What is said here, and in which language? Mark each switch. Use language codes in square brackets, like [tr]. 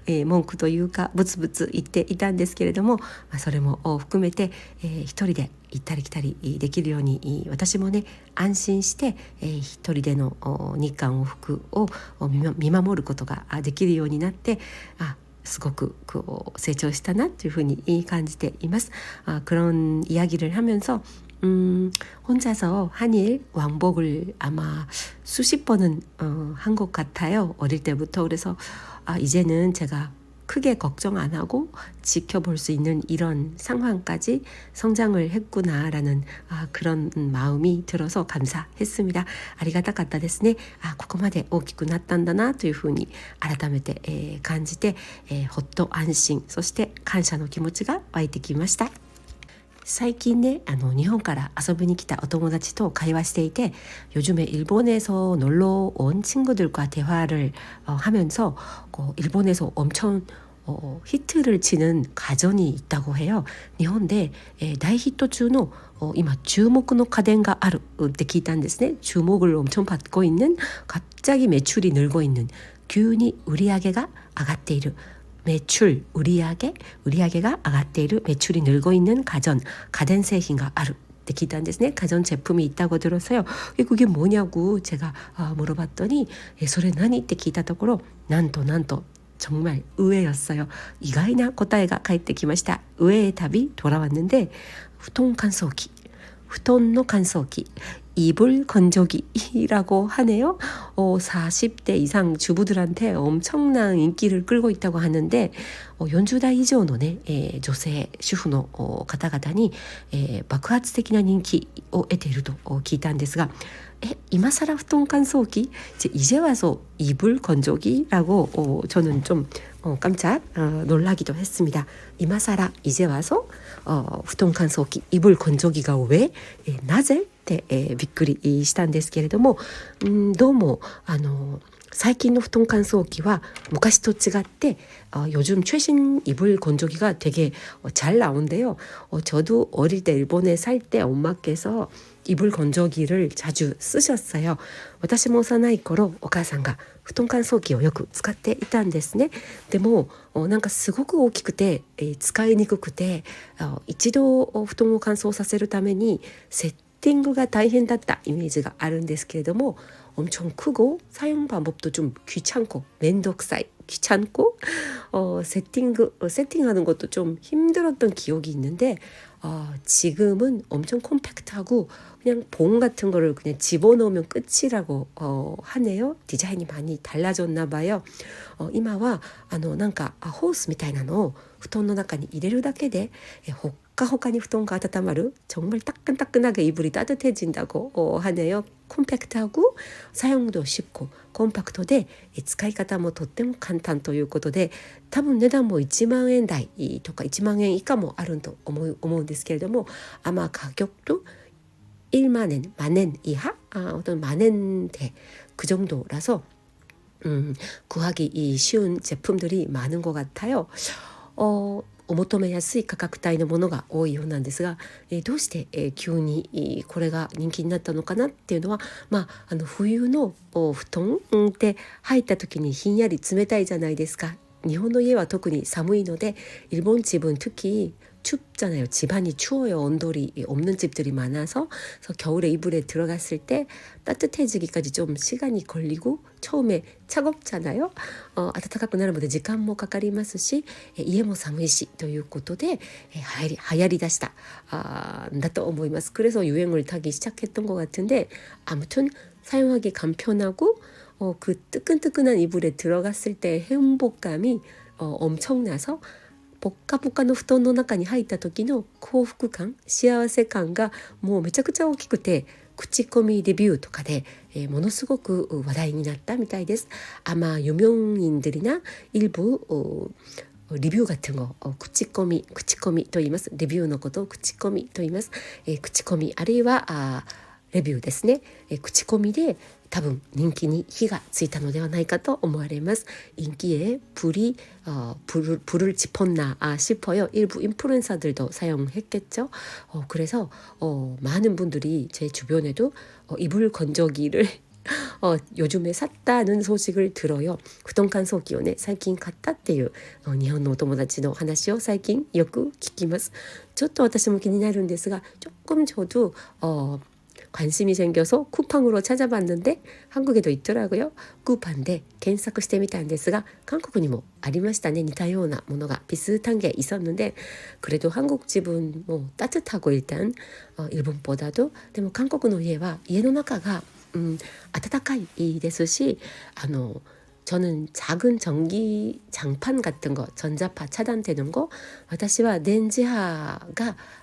[ja] 文句というかブツブツ言っていたんですけれども、それも含めて、一人で行ったり来たりできるように私もね安心して、一人での日韓往復を見守ることができるようになってすごく成長したなというふうに感じています。 [ko] 그런 이야기를 하면서 혼자서 한일 왕복을 아마 수십 번은 한 것 같아요. 어릴 때부터. 그래서 이제는 제가 크게 걱정 안 하고 지켜볼 수 있는 이런 상황까지 성장을 했구나라는 그런 마음이 들어서 감사했습니다. [ja] 아리가타카타 ですね. ここまで大きくなったんだなというふうに改めて感じてほっと安心そして感謝の気持ちが湧いてきました。最近ね日本から遊びに来たお友達と会話していて [ko] 요즘에 일본에서 놀러 온 친구들과 대화를 하면서 일본에서 엄청 히트를 치는 가전이 있다고 해요. [ja] 일본에大ヒット中の今注目の家電があるって聞いたんですね。 [ko] 주목을 엄청 받고 있는 갑자기 매출이 늘고 있는 [ja] 急に売り上げが上がっている [ko] 매출, 우리에게가 [ja] 上がっている [ko] 매출이 늘고 있는 가전 [ja] 製品があるって聞いたんですね。 [ko] 가전 제품이 있다고 들었어요. 그게 뭐냐고 제가 물어봤더니 [ja] それ何って聞いたところなんと [ko] 정말 의외였어요. [ja] 意外な答えが返ってきました. [ko] 의외의 답이 돌아왔는데 후통乾燥機, 후톤의乾燥機 이불 건조기라고 하네요. 40대 이상 주부들한테 엄청난 인기를 끌고 있다고 하는데 [ja] 40代以上のね、女性主婦の方々に、爆発的な人気を得ていると聞いたんですが 今更후통乾燥機? [ko] 이제 와서 이불 건조기라고 저는 좀 깜짝 놀라기도 했습니다. 이마사라 이제 와서 후통乾燥機 이불 건조기가 왜 [ja] なぜってびっくりしたんですけれどもどうも最近の후통乾燥機は昔と違って [ko] 요즘 최신 이불 건조기가 되게 잘 나온대요. 저도 어릴 때 일본에 살 때 엄마께서 이불 건조기를 자주 쓰셨어요. [ja] 私も幼い頃お母さんが布団乾燥機をよく使っていたんですね。でもなんかすごく大きくて、使いにくくて、一度布団を乾燥させるためにセッティングが大変だったイメージがあるんですけれども、 [ko] 엄청 크고 사용 방법도 좀 귀찮고 면독사이 귀찮고 세팅하는 것도 좀 힘들었던 기억이 있는데, 지금은 엄청 콤팩트하고 그냥 봉 같은 거를 그냥 집어넣으면 끝이라고 하네요. 디자인이 많이 달라졌나 봐요. [ja] 今はなんかホースみたいなのを布団の中に入れるだけでほっかほかに布団が温まる [ko] 정말 따끈따끈하게 이불이 따뜻해진다고 하네요. 콤팩트하고 사용도 쉽고 [ja] 콤팩트で使い方もとっても簡単ということで、多分値段も1万円台とか1万円以下もあると思うんですけれども、 [ko] 아마 가격도 1만 엔, 만 엔 이하? 어떤 만 엔대 그 정도라서 구하기 쉬운 제품들이 많은 것 같아요. [ja] お求めやすい価格帯のものが多いようなんですが、どうして、急にこれが人気になったのかなっていうのは、冬の布団って入った時にひんやり冷たいじゃないですか。日本の家は特に寒いので、 [ko] 일본 집은 특히 춥잖아요. 집안이 추워요. 온돌이 없는 집들이 많아서. 그래서 겨울에 이불에 들어갔을 때 따뜻해지기까지 좀 시간이 걸리고 처음에 차갑잖아요. [ja] 暖かくなるまで時間もかかりますし、家も寒いしということで、流行りだしただと思います. [ko] 그래서 유행을 타기 시작했던 것 같은데, 아무튼 사용하기 간편하고 그 뜨끈뜨끈한 이불에 들어갔을 때 행복감이 엄청나서, [ja] ポッカポカの布団の中に入った時の幸福感、幸せ感がもうめちゃくちゃ大きくて、口コミレビューとかで、ものすごく話題になったみたいです。 [ko] 아마 유명인들이나 일부リビュー같은 거 [ja] 口コミと言います。レビューのことを口コミと言います。口コミあるいはレビューですね。口コミで多分人気に火がついたのではないかと思われます. [ko] 인기에 불을 지폈나 싶어요. 일부 인플루엔서들도 사용했겠죠. 그래서 많은 분들이 제 주변에도 이불 건조기를 요즘에 샀다는 소식을 들어요. [ja] 布団乾燥機をね、最近買ったっていう日本のお友達の話を最近よく聞きます。ちょっと私も気になるんですが、 [ko] 조금 저도 관심이 생겨서 쿠팡으로 찾아봤는데 한국에도 있더라고요. [ja] 쿠팡で 検索してみたんですが、韓国にもありましたね。似たようなものが [ko] 비슷한 게 있었는데, 그래도 한국 집은 뭐 따뜻하고 일단 일본보다도, [ja] でも韓国の家は家の中が暖かいですし、 [ko] 저는 작은 전기 장판 같은 거, 전자파 차단되는 거, [ja] 私は電磁波が